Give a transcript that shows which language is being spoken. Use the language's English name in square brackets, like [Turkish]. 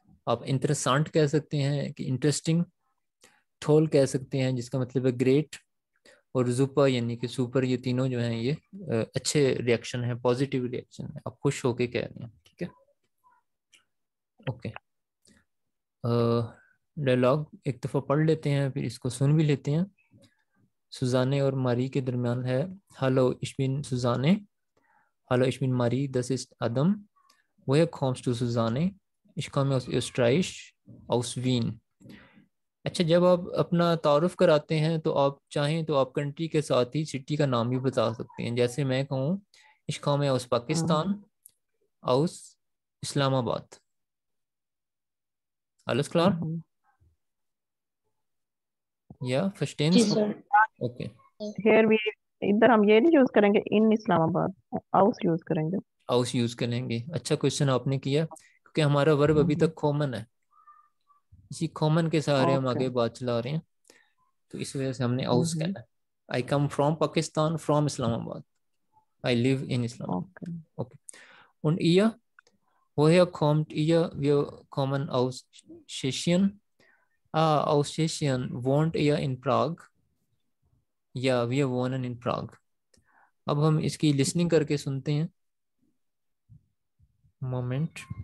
[Hindi] आप इंटरेस्टेंट कह सकते हैं कि इंटरेस्टिंग, थोल कह सकते हैं जिसका मतलब है ग्रेट, और जुपा यानी कि सुपर, ये तीनों जो हैं ये अच्छे रिएक्शन है, पॉजिटिव रिएक्शन है, आप खुश होके कह रहे हैं। ठीक है, ओके। डायलॉग एक दफ़ा पढ़ लेते हैं फिर इसको सुन भी लेते हैं। सुजाने और मारी के दरमियान है। [German] हेलो ich bin सुजाने, hallo ich bin Marie, das ist Adam, woher kommst du Susanne, ich komme aus Österreich, aus Wien। [Hindi] अच्छा, जब आप अपना तारुफ कराते हैं तो आप चाहें तो आप कंट्री के साथ ही सिटी का नाम भी बता सकते हैं। जैसे मैं कहूँ [German] ich komme aus Pakistan, aus [Hindi] Islamabad. [German] alles klar? Ja, verstehen [Hindi] ji [German] Sie? [English] Sir. Okay. Here we, [Hindi] इधर हम ये नहीं यूज करेंगे इन इस्लामाबाद, आउस यूज करेंगे। aus यूज करेंगे। अच्छा क्वेश्चन आपने किया, क्योंकि हमारा वर्ब अभी तक कॉमन है, इसी कॉमन के सहारे हम [English] Okay. [Hindi] आगे बात चला रहे हैं, तो इस वजह से हमने aus कहना है। [English] I come from Pakistan, from Islamabad, I live in okay. Islamabad. Okay. [German] und ihr, woher kommt ihr, wir kommen aus Tschechien, aus Tschechien, wohnt ihr in Prag, या wir wohnen in Prag। [Hindi] अब हम इसकी लिसनिंग करके सुनते हैं, मोमेंट।